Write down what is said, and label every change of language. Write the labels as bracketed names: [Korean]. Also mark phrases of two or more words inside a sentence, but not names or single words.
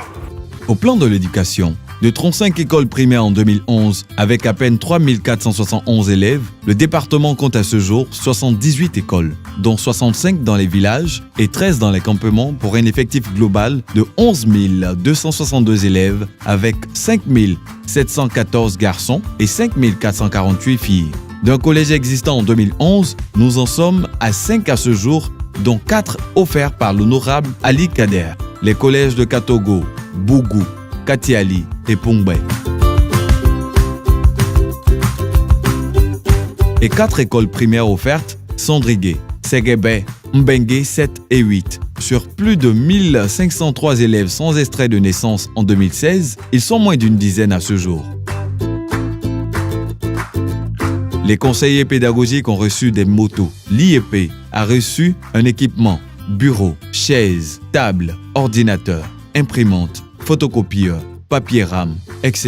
[French] Au plan de l'éducation, de 35 écoles primaires en 2011, avec à peine 3471 élèves, le département compte à ce jour 78 écoles, dont 65 dans les villages et 13 dans les campements pour un effectif global de 11 262 élèves avec 5 714 garçons et 5 448 filles. D'un collège existant en 2011, nous en sommes à 5 à ce jour, dont 4 offerts par l'honorable Ali Kader. Les collèges de Katogo, Bougou, Katiali et Pungbe. Et 4 écoles primaires offertes, Sandrigué, Segebe, Mbengue 7 et 8. Sur plus de 1503 élèves sans extrait de naissance en 2016, ils sont moins d'une dizaine à ce jour. Les conseillers pédagogiques ont reçu des motos. L'IEP a reçu un équipement, bureau, chaises, table, ordinateur, imprimante, photocopieur, papier rame, etc.